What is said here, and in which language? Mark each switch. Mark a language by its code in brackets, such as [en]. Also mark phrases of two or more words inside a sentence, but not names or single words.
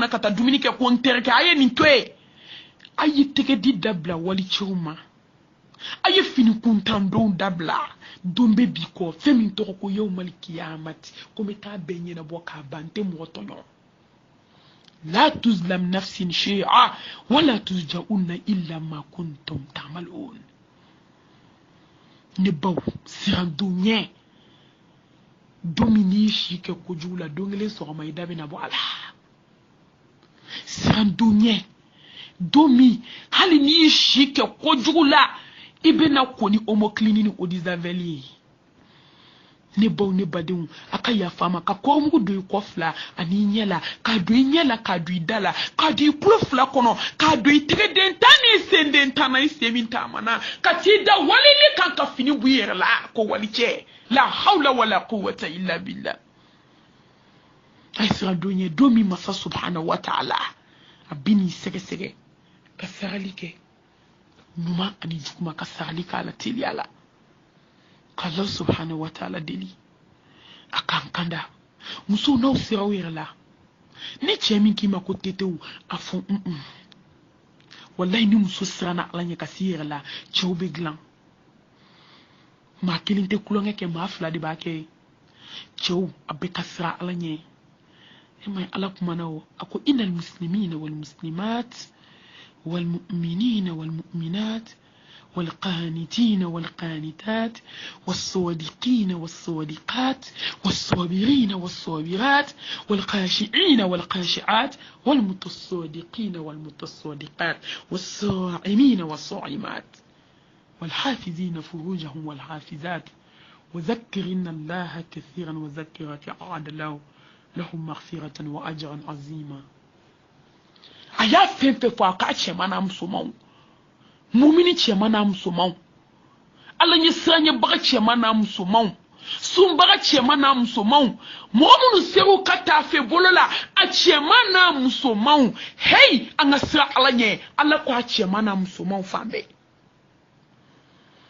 [bm] na ka taa dumuni kɛ ko n terikɛ a ye nin to yen a ye tɛgɛdi dabila wali cɛw ma a ye fini kuntandonw dabila don bɛ bi kɔ fɛn min tɔgɔ ko [ar] يوم القيامة [bm] ko n bɛ taa bɛɛ ɲɛnabɔ k'a ban n tɛ mɔgɔ tɔɲɔ la [ar] تظلم نفس شيئا ولا تجزون إلا ما كنتم تعملون [bm] ne baw siran don ɲɛ don min n'i si kɛ kojugu la don kelen sɔgɔma i da bɛna bɔ a la siran don ɲɛ don min hali n'i si kɛ kojugu la i bɛna ko ni homoclini ni odizaveli ye ne baw ne badenw a ka yafa ma ka kɔrɔmugu don i kɔ fila ani i ɲɛ la k'a don i ɲɛ la k'a don i da la k'a don i tulo fila kɔnɔ k'a don i tɛgɛden tan ni senden tan na i sen min taamana ka t'i da walili kan ka fini bɔ i yɛrɛ la ko walicɛ [ar] لا حول ولا قوة إلا بالله [bm] a ye siran don ɲɛ don min masa [ar] سبحانه وتعالى [bm] a bɛ n'i sɛgɛsɛgɛ ka sarali kɛ ɲuman ani juguman ka sarali k'a la teliya la k' [ar] الله سبحانه وتعالى [bm] deli a k'an kanda musow n'aw sera aw yɛrɛ la ni cɛ min k'i ma ko tetew a fɔ wallahi ni muso siranna ala ɲɛ ka s'i yɛrɛ la cɛw bɛ dilan maa kelen tɛ kulonkɛ kɛ maa fila de b'a kɛ cɛw a bɛ ka siran ala ɲɛ e ma ye ala kumana o a ko [ar] إن المسلمين والمسلمات والمؤمنين والمؤمنات والقانتين والقانتات والصادقين والصادقات والصابرين والصابرات والخاشعين والخاشعات والمتصادقين والمتصادقات والصائمين والصائمات والحافظين فروجهم والحافظات وذكرن الله كثيرا وذكرك أعد لهم مغفرة وأجرا عظيما أيا فين في فاقاتش مانا مسلمون [bm] mumini cɛman n'a musomanw ala ɲɛ siranɲɛbaga cɛman n'a musomanw sunbaga cɛman n'a musomanw mɔgɔ minnu ser'u ka taafe bolo la a cɛman n'a musomanw hey an ka siran ala ɲɛ ala ko a cɛman n'a musomanw fan bɛɛ a